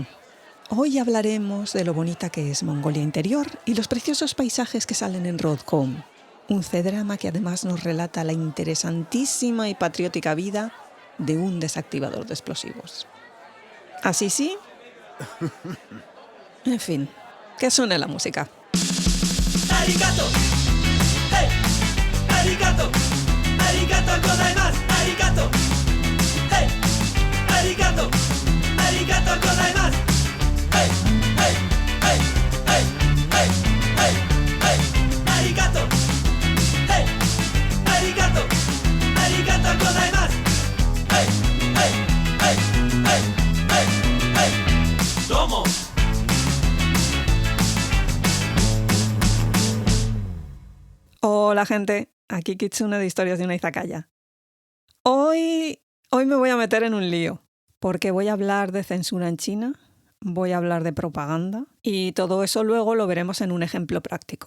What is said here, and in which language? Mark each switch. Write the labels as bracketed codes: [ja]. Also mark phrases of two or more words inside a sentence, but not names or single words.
[es] Hoy hablaremos de lo bonita que es Mongolia Interior y los preciosos paisajes que salen en Road Home. Un C-drama que además nos relata la interesantísima y patriótica vida de un desactivador de explosivos. ¿Así sí? En fin, que suene la música. [ja] ありがとう、ヘイ、ありがとう、ありがとうございます、ありがとう、ヘイ、ありがとう、ありがとうございます、ヘイ、ヘイ、ヘイ、ヘイ、ヘイ、ヘイ、ヘイ、ありがとう、ヘイ、ありがとう、ありがとうございます、ヘイ、ヘイ、ヘイ、ヘイ、ヘイ、ヘイ、どうも. [es] Hola gente, aquí Kitsune de Historias de una Izakaya. Hoy me voy a meter en un lío, porque voy a hablar de censura en China, voy a hablar de propaganda y todo eso luego lo veremos en un ejemplo práctico.